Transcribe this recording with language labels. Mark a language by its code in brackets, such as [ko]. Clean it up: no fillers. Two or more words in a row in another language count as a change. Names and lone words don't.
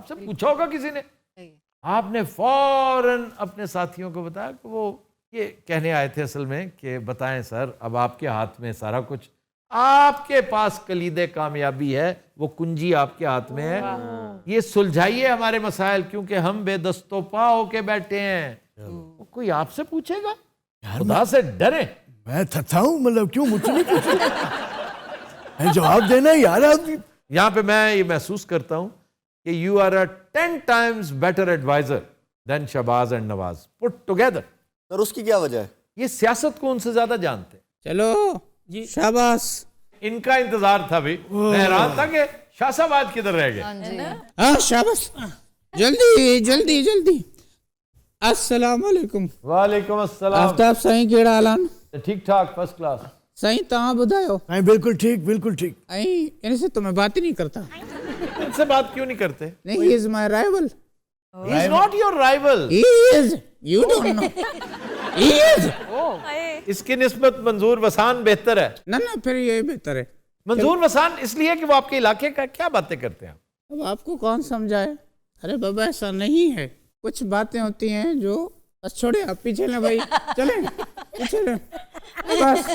[ur] آپ سے پوچھا ہوگا کسی نے، آپ نے فوراً اپنے ساتھیوں کو بتایا کہ وہ یہ کہنے آئے تھے اصل میں کہ بتائیں سر اب آپ کے ہاتھ میں سارا کچھ، آپ کے پاس کلیدِ کامیابی ہے، وہ کنجی آپ کے ہاتھ میں ہے، یہ سلجھائیے ہمارے مسائل کیونکہ ہم بےدست و پا ہو کے بیٹھے ہیں. کوئی آپ سے پوچھے گا؟ خدا سے ڈرے. میں تھتھا ہوں، مطلب کیوں مجھ سے نہیں پوچھے? جواب دینا یار. یہاں پہ میں یہ محسوس کرتا ہوں کہ [en] you are a 10 times better adviser than Shahbaz and Nawaz put together. [ur] سر اس کی کیا وجہ ہے? یہ سیاست کو ان سے زیادہ جانتے ہیں. چلو جی شاباش, ان کا انتظار تھا بھائی، میں حیران تھا کہ شاہساباد کدھر رہ گئے. ہاں شاباش، جلدی جلدی جلدی. [ar] السلام عليكم. وعليكم السلام. [sd] आफ्ताब साईं केड़ा हालान? [ur] ٹھیک ٹھاک [en] first class. [sd] साईं तव्हां ॿुधायो? [ur] نہیں بالکل ٹھیک، بالکل ٹھیک. ان سے تو میں بات ہی نہیں کرتا. ان سے بات کیوں نہیں کرتے? [en] नहीं, he is my rival. He is not your rival. He is. You don't know. He is. [ur] اس کی نسبت منظور وسان بہتر ہے. نا نا پھر یہ بہتر ہے. منظور وسان اس لیے کہ وہ آپ کے علاقے کا کیا باتیں کرتے ہیں. اب آپ کو کون سمجھائے? ارے بابا ایسا نہیں ہے، کچھ باتیں ہوتی ہیں جو بس چھوڑیے آپ پیچھے لیں بھائی، چلے پیچھے لیں بس.